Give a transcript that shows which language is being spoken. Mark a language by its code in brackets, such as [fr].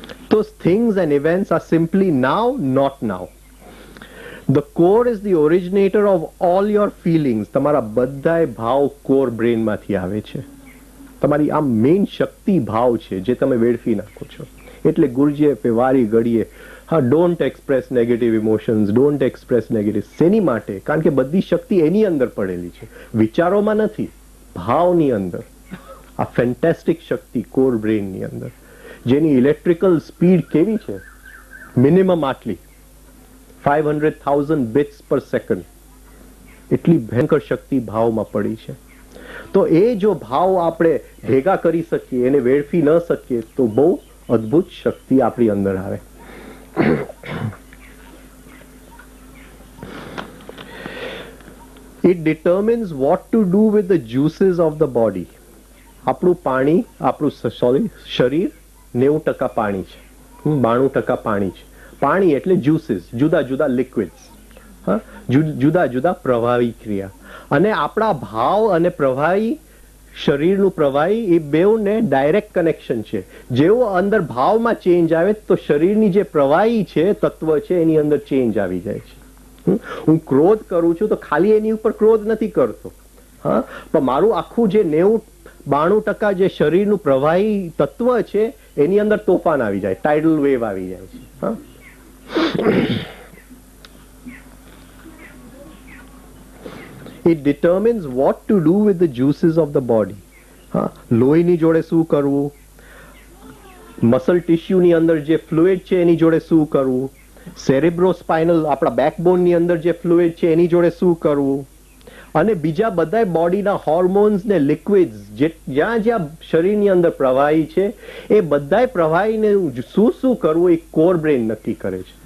[en] Those things and events are simply now, not now. The core is the originator of all your feelings. [gu] તમારા બધાય ભાવ core બ્રેનમાંથી આવે છે. તમારી આ મેઇન શક્તિ ભાવ છે જે તમે વેડફી નાખો છો. એટલે ગુરુજીએ વારી ઘડીએ, હા, [en] Don't express negative emotions, don't express negative. [gu] શેની માટે? કારણ કે બધી શક્તિ એની અંદર પડેલી છે, વિચારોમાં નથી, ભાવની અંદર. આ ફેન્ટેસ્ટિક શક્તિ કોર બ્રેનની અંદર, જેની ઇલેક્ટ્રિકલ સ્પીડ કેવી છે? મિનિમમ આટલી 500,000 [en] bits per second. [gu] એટલી ભયંકર શક્તિ ભાવમાં પડી છે. તો એ જો ભાવ આપણે ભેગા કરી શકીએ, એને વેડફી ન શકીએ, તો બહુ અદ્ભુત શક્તિ આપણી અંદર આવે. [en] It determines what to do with the juices of the body. [gu] આપણું પાણી, આપણું શરીર 90% પાણી છે, 92% પાણી છે. પાણી એટલે જ્યુસીસ, જુદા જુદા લિક્વિડ્સ, જુદા જુદા પ્રવાહી ક્રિયા. અને આપણા ભાવ અને પ્રવાહી શરીરનું પ્રવાહી એ બેઉને ડાયરેક્ટ કનેક્શન છે. જેવો અંદર ભાવમાં ચેન્જ આવે તો શરીરની જે પ્રવાહી છે તત્વ છે એની અંદર ચેન્જ આવી જાય છે. હું ક્રોધ કરું છું તો ખાલી એની ઉપર ક્રોધ નથી કરતો, હા, પણ મારું આખું જે 90-92% જે શરીરનું પ્રવાહી તત્વ છે એની અંદર તોફાન આવી જાય, ટાઇડલ વેવ આવી જાય છે. [en] હા, it determines what to do with the juices of the body. [gu] હા, લોહીની જોડે શું કરવું, મસલ ટિશ્યુની અંદર જે ફ્લુઇડ છે એની જોડે શું કરવું, સેરેબ્રોસ્પાઇનલ આપણા બેકબોનની અંદર જે ફ્લુઇડ છે એની જોડે શું કરવું, અને બીજા બધા બોડીના હોર્મોન્સ ને લિક્વિડ્સ જ્યાં જ્યાં શરીરની અંદર પ્રવાહી છે એ બધા પ્રવાહીને શું શું કરવું એ કોર બ્રેન નક્કી કરે છે.